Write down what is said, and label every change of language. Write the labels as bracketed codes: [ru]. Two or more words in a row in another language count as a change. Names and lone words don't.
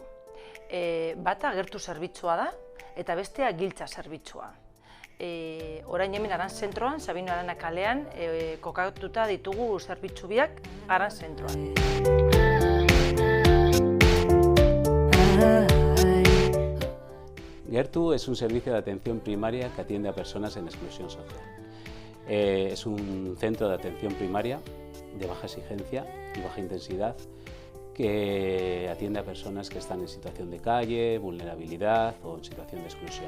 [eu] Bata gertu zerbitzua da eta bestea giltza zerbitzua. Orain hemen Aran zentroan, Sabino Arana kalean, kokatuta ditugu zerbitzu biak Aran zentroan. [es] Gertu es un servicio de atención primaria que atiende a personas en exclusión social. Es un centro de atención primaria de baja exigencia y baja intensidad que atiende a personas que están en situación de calle, vulnerabilidad o en situación de exclusión.